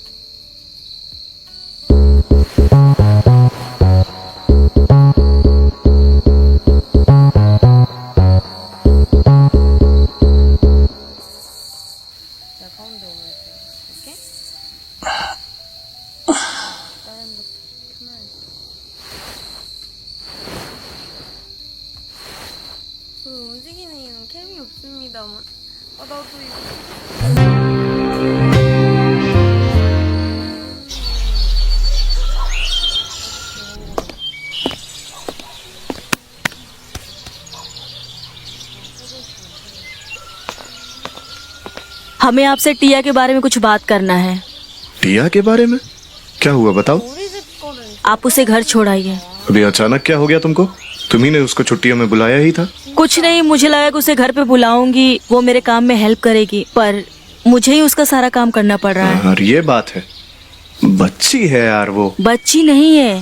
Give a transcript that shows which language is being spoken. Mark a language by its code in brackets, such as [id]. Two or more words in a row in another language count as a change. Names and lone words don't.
[ko] 자, 가운데 오면 이렇게. 다른 것도 켜놔야지. 움직이는 캠이 없습니다만. 아, 나도 이거. [hi] हमें आपसे टिया के बारे में कुछ बात करना है। टिया के बारे में? क्या हुआ बताओ। [ko] 우리 집 거는 [hi] आप उसे घर छोड़ाइए। अभी अचानक क्या हो गया तुमको? तुम्ही ने उसको छुट्टियों में बुलाया ही था। कुछ नहीं, मुझे लगा कि उसे घर पे बुलाऊंगी, वो मेरे काम में हेल्प करेगी, पर मुझे ही उसका सारा काम करना पड़ रहा है। और ये बात है, बच्ची है यार वो। बच्ची नहीं है।